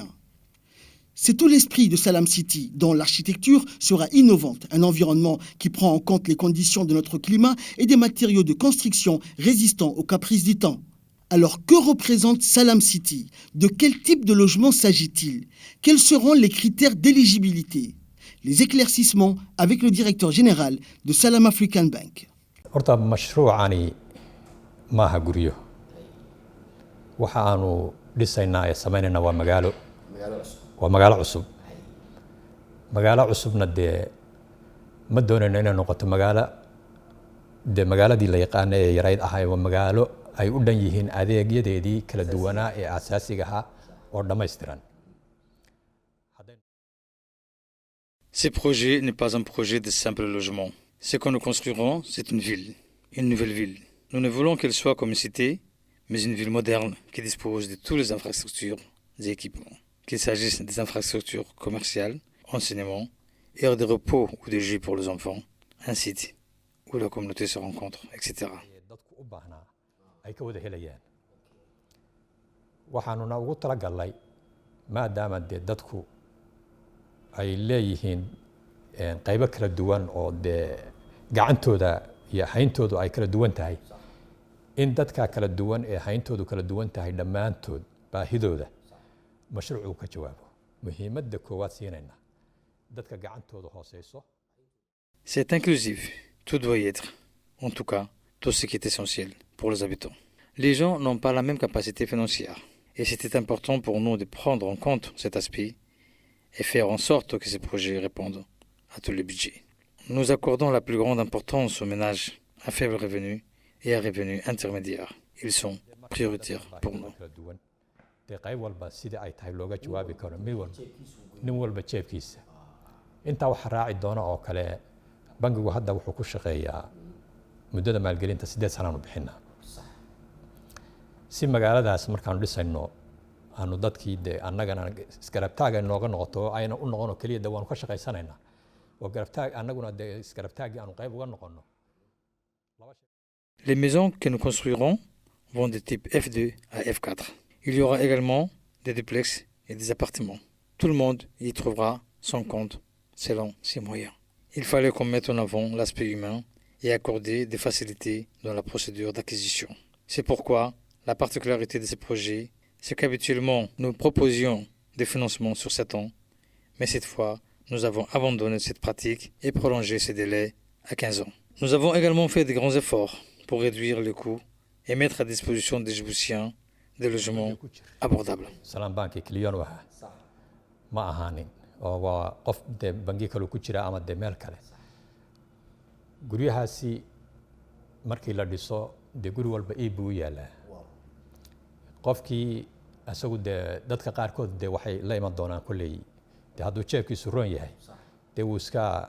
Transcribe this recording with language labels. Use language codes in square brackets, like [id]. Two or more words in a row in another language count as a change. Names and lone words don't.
[fr] C'est tout l'esprit de Salam City, dont l'architecture sera innovante, un environnement qui prend en compte les conditions de notre climat et des matériaux de construction résistants aux caprices du temps. Alors, que représente Salam City? De quel type de logement s'agit-il? Quels seront les critères d'éligibilité? Les éclaircissements avec le directeur général de Salam African Bank. [so] horta mashruucani maaha guryo waxa aanu dhisaynaa ee samaynayna waa magaalo cusub magaalo cusubna dee ma doonayno inay noqoto magaaladii la yaqaana ee yarayd ahay waa magaalo ay u dhan yihiin adeegyadeedii kala duwanaa ee asaasiga ahaa oo dhammaystiran. [fr] Ce projet n'est pas un projet de simple logement. Ce que nous construirons, c'est une ville, une nouvelle ville. Nous ne voulons qu'elle soit comme une cité, mais une ville moderne qui dispose de toutes les infrastructures et équipements. Qu'il s'agisse des infrastructures commerciales, enseignement, aires de repos ou de jeux pour les enfants, un site où la communauté se rencontre, etc. [so] waxaanuna ugu talagalnay maadaama dee dadku ay leeyihiin qaybo kala duwan oo dee gacantooda iyo hayntoodu ay kala duwan tahay in dadka kala duwan ee hayntoodu kala duwan tahay dhammaantood baahidooda mashruucu ka jawaabo muhiimadda koowaad siinayna dadka gacantooda hooseyso. [fr] C'est inclusif, tout doit y être, en tout cas tout ce qui est essentiel pour les habitants. Les gens n'ont pas la même capacité financière et c'était important pour nous de prendre en compte cet aspect et faire en sorte que ces projets répondent à tous les budgets. Nous accordons la plus grande importance aux ménages à faible revenu et à revenus intermédiaires. Ils sont prioritaires pour nous. [so] qayb walba sidii ay tahay looga jawaabi karo nin walba jeebkiisa intaa waxa raaci doona oo kale bangigu hadda wuxuu ku shaqeeyaa muddada maalgelinta 8 sano aanu bixinaa si magaaladaas markaanu dhisayno aanu dadkii de annagana iskarabtaaga nooga noqoto ayna u noqono kaliya de waanu ka shaqaysanaynaa oo garabtaag annaguna de iskarabtaagii aanu qayb uga noqono. [fr] Les maisons que nous construirons vont de type F2 à F4. Il y aura également des duplex et des appartements. Tout le monde y trouvera son compte selon ses moyens. Il fallait qu'on mette en avant l'aspect humain et accorder des facilités dans la procédure d'acquisition. C'est pourquoi la particularité de ces projets, c'est qu'habituellement nous proposions des financements sur 7 ans, mais cette fois nous avons abandonné cette pratique et prolongé ces délais à 15 ans. Nous avons également fait de grands efforts pour réduire les coûts et mettre à disposition des Djiboutiens des logements abordables. [so] Salam Bank Clion waxa ma ahaanin oo waa qof de bangi kale ku jira ama de meel kale guryahaasi markii la dhiso de guri walba buu yaalaa qofkii asagu de dadka qaarkood de waxay la iman doonaan kulay de hadduu jeebkiisu roon yahay de wuu iska